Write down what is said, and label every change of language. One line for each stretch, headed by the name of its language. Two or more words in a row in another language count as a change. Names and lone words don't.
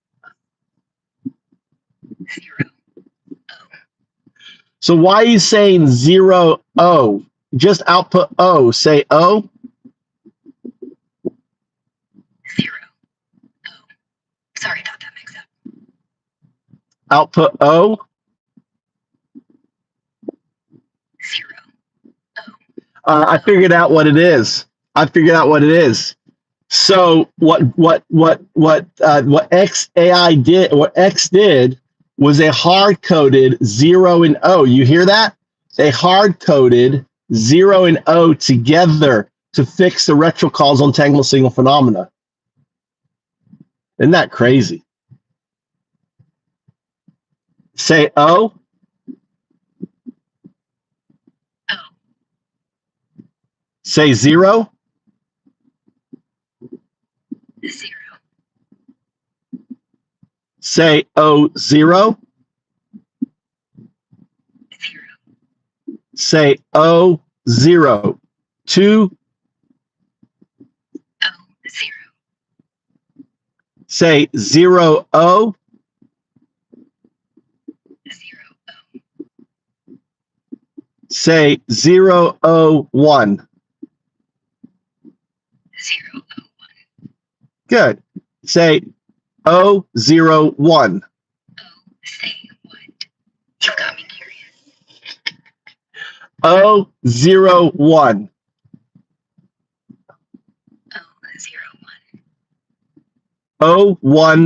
English: 0. O. So why are you saying 0 O? Just output O. Say O. 0. O. Sorry about that mix-up. Output O. 0. O. I figured out what it is. So what XAI did, what X did was a hard-coded 0 and O. You hear that? They hard-coded 0 and O together to fix the retrocausal entanglement signal phenomena. Isn't that crazy? Say O. O. Say 0. 0. Say O0. 0. Say O0. 2. O. 0. Say 0 O. 0. O. Say 0 O 1. 0. O. 1. Good. Say O01. O. Say what? You got me curious. O01. O. 01.